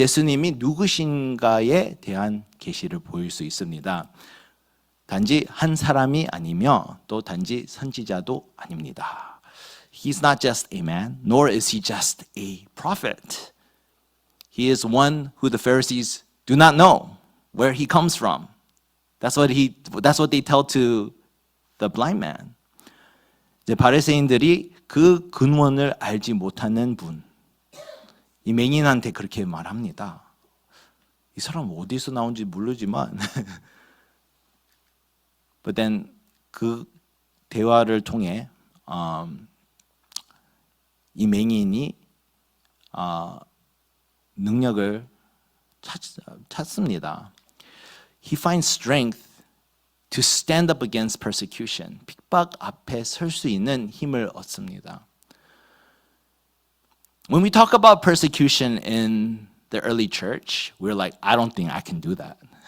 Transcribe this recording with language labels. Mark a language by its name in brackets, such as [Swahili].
[Korean] 예수님이 누구신가에 대한 계시를 보일 수 있습니다. 단지 한 사람이 아니며 또 단지 선지자도 아닙니다. [English] He's not just a man, nor is he just a prophet. He is one who the Pharisees do not know where he comes from. That's what they tell to the blind man. [Korean] 이제 바리새인들이 그 근원을 알지 못하는 분, 이 맹인한테 그렇게 말합니다. 이 사람 어디서 나온지 모르지만, [English] but then [Korean] 그 대화를 통해 이 맹인이 능력을 찾습니다. [English] He finds strength to stand up against persecution. [Korean] 핍박 앞에 설 수 있는 힘을 얻습니다. [English] When we talk about persecution in the early church, we're like, I don't think I can do that.